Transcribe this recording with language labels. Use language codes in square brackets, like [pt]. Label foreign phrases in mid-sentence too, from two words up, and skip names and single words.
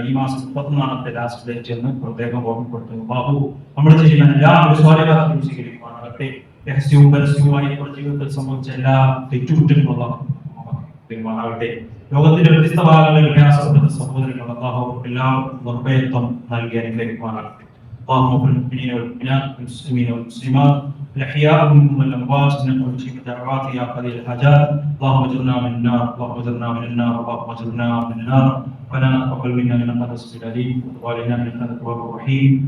[ml] ഈ മാസം 31 [en] last date [ml] എന്ന് പ്രത്യേകം ഓർമ്മപ്പെടുത്തുന്നു. ബാബു നമ്മൾ ചെയ്യുന്ന എല്ലാ സ്വാലിഹാത്തും സ്വീകരിക്കുവാനാകട്ടെ. രഹസ്യവും പരസ്യവുമായി ജീവിതത്തിൽ സംഭവിച്ച എല്ലാ തെറ്റുകുറ്റങ്ങളുള്ള ആകട്ടെ. ലോകത്തിന്റെ വ്യത്യസ്ത ഭാഗങ്ങളിൽ പ്രയാസപ്പെടുന്ന സഹോദരങ്ങൾ അല്ലാഹു എല്ലാവർക്കും നിർഭയത്വം നൽകി അനുഗ്രഹിക്കുവാനാകട്ടെ. [ar] اللهم اغفر للمؤمنين والمؤمنات والمسلمين والمسلمات الاحياء منهم والاموات انك مجيب الدعوات يا قضي الحاجات. اللهم اجرنا من النار، اللهم اجرنا من النار، اللهم اجرنا من النار. ربنا تقبل منا انك انت السميع العليم وتب علينا انك انت التواب الرحيم.